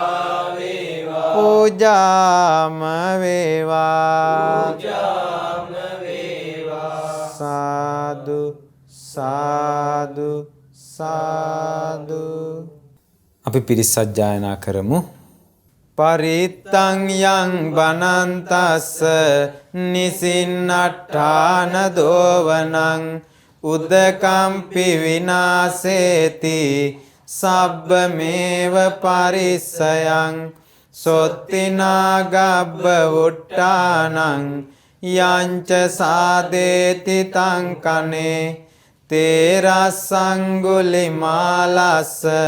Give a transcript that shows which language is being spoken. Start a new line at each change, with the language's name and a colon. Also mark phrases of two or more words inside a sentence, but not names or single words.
Sinhala: පූජා වේවා පූජාම වේවා පූජාම වේවා සාදු සාදු සාදු අපි පිරිස් සජ්ජායනා කරමු
Pali: පරිත්තං යං බනන්තස්ස නිසින්නට්ඨාන දෝවනං උදකම්පි විනාසේති සබ්බමේව පරිස්සයං සොත්තිනාගබ්බ වුට්ටානං යංච සාදේති තං කනේ තේරස්සංගුලිමාලස්ස